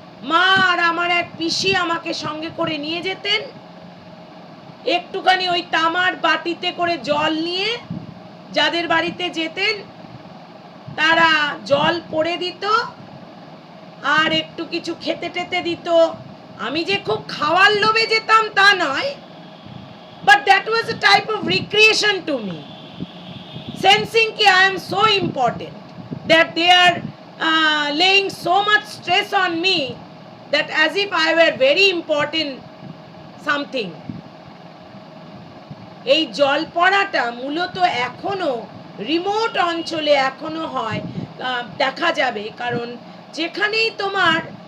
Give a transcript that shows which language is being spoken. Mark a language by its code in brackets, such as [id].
[bn] মা আর আমার এক পিসি আমাকে সঙ্গে করে নিয়ে যেতেন, একটুখানি ওই তামার বাটিতে করে জল নিয়ে যাদের বাড়িতে যেতেন তারা জল পড়ে দিত আর একটু কিছু খেতে টেতে দিত। আমি যে খুব খাওয়ার লোভে যেতাম তা নয়, [en] but that was a type of recreation to me, sensing ki I am so important, that they are laying so much stress on me, that as if I were very important something. [bn] এই জল পড়াটা মূলত এখনো remote অঞ্চলে এখনো হয়, দেখা যাবে, কারণ যেখানেই তোমার